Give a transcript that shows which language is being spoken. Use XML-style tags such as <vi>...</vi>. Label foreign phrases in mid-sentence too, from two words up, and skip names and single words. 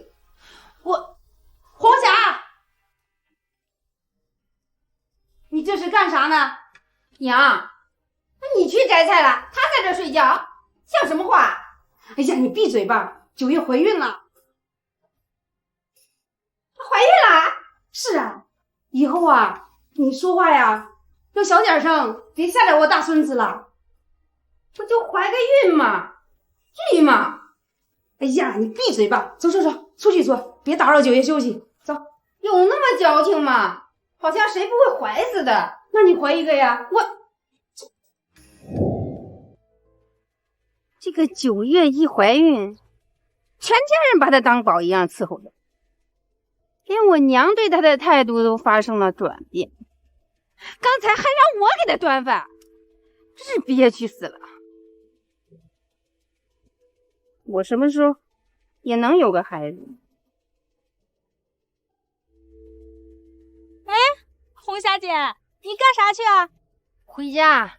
<zh>紅霞，你這是幹啥呢？娘，你去摘菜了，她在這睡覺，像什麼話？哎呀，你閉嘴吧！九月懷孕了。懷孕了？是啊，以後啊，你說話呀要小點聲，別嚇着我大孫子了。不就懷個孕嘛，至於嗎？哎呀，你閉嘴吧！走，出去坐，別打擾九月休息。走，有那麼矯情嗎？好像誰不會懷似的。那你懷一個呀？這個九月一懷孕，全家人把她當寶一樣伺候着，連我娘對她的態度都發生了轉變。剛才還讓我給她端飯，真是憋屈死了。我什麼時候也能有個孩子？哎，紅霞姐，你幹啥去啊？回家。</zh>